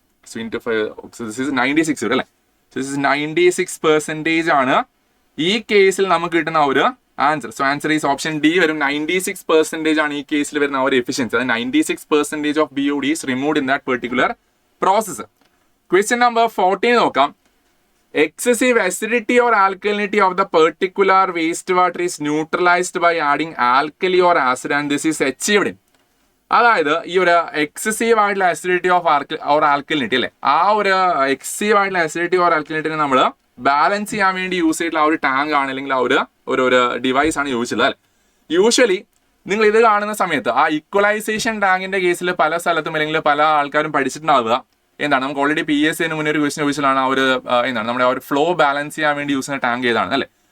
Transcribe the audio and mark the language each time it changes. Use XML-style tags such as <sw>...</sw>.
<ml>So into 5,</ml> <en>so this is 96</en> <ml>അല്ലേ. So this is 96% ആണ് ഈ കേസിൽ നമുക്ക് കിട്ടുന്ന ഒരു answer. So answer is option D വരും. 96% ആണ് ഈ കേസിൽ വരുന്ന ഒരു എഫിഷ്യൻസി.</ml> <en>അത് 96% of BOD is removed in that particular process.</en> <ml>Question number 14 നോക്കാം.</ml> <en>Excessive acidity or alkalinity of the particular wastewater is neutralized by adding alkali or acid and this is achieved in.</en> <ml>അതായത് ഈ ഒരു excessive ആയിട്ടുള്ള acidity of alkalinity അല്ലേ, ആ ഒരു excessive ആയിട്ടുള്ള acidity or ആൽക്കലിനിറ്റിനെ നമ്മൾ ബാലൻസ് ചെയ്യാൻ വേണ്ടി യൂസ് ചെയ്തിട്ടുള്ള ആ ഒരു ടാങ്ക് ആണ്, അല്ലെങ്കിൽ ആ ഒരു ഡിവൈസ് ആണ് യൂസ് ചെയ്തത് അല്ലേ. യൂഷ്വലി നിങ്ങൾ ഇത് കാണുന്ന സമയത്ത് ആ ഇക്വലൈസേഷൻ ടാങ്കിന്റെ കേസിൽ പല സ്ഥലത്തും അല്ലെങ്കിൽ പല ആൾക്കാരും പഠിച്ചിട്ടുണ്ടാവുക എന്താണ്, നമുക്ക് ഓൾറെഡി PSC മുന്നേ ഒരു ക്വസ്റ്റ്യൻ ചോദിച്ചതാണ് ആ ഒരു എന്താണ് നമ്മുടെ ആ ഒരു ഫ്ലോ ബാലൻസ് ചെയ്യാൻ വേണ്ടി യൂസ് ചെയ്യുന്ന ടാങ്ക് ഏതാണ് അല്ലേ.</ml>